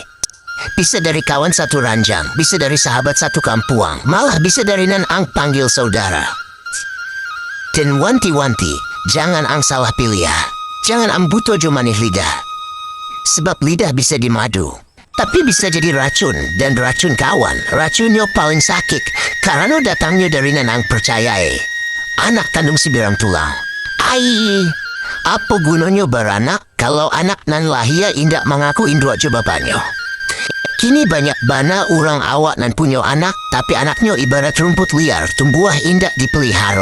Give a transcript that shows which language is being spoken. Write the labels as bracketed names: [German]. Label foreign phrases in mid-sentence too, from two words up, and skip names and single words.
[Minangkabau] Bisa dari kawan satu ranjang, bisa dari sahabat satu kampuang, malah bisa dari nan ang panggil saudara. Dan wanti-wanti, jangan ang salah pilih ya. Jangan ang buto jo manih lidah. Sebab lidah bisa dimadu, tapi bisa jadi racun, dan racun kawan, racunnya paling sakit, karena datangnya dari nan ang percayai. Anak kandung si birang tulang. Ai, apa gunanya beranak kalau anak nan lahir indak mengaku induk jo bapaknya? Kini banyak bana orang awak nan punya anak, tapi anaknya ibarat rumput liar, tumbuh indak dipelihara.